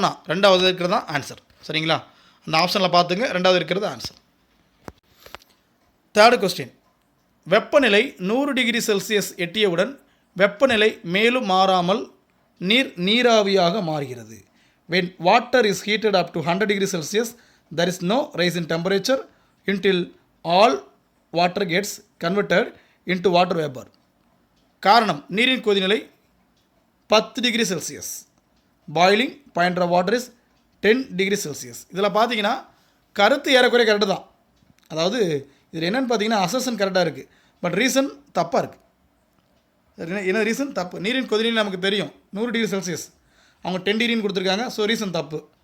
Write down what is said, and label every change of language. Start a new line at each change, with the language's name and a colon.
Tamil: 2வது இருக்கிறது தான் ஆன்சர். சரிங்களா? அந்த ஆப்ஷனில் பார்த்துங்க, 2வது இருக்கிறது ஆன்சர். 3rd கொஸ்டின், வெப்பநிலை 100 டிகிரி செல்சியஸ் எட்டியவுடன் வெப்பநிலை மேலும் மாறாமல் நீராவியாக மாறுகிறது.
English: when water is heated up to 100 degree Celsius, there is no rise in temperature until all water gets converted into water vapor.
Tamil: காரணம், நீரின் கொதிநிலை 10 degree Celsius.
English: Boiling point of water is 10 degree Celsius.
Tamil: இதில் பார்த்தீங்கன்னா கருத்து ஏறக்குறைய correct தான். அதாவது இதில் என்னென்னு பார்த்தீங்கன்னா அசஸன் கரெக்டாக இருக்குது, பட் ரீசன் தப்பாக இருக்குது. என்ன ரீசன் தப்பு? நீரின் கொதிநிலை நமக்கு தெரியும் 100 டிகிரி செல்சியஸ், அவங்க 10 டிகிரின்னு கொடுத்துருக்காங்க. ஸோ ரீசன் தப்பு.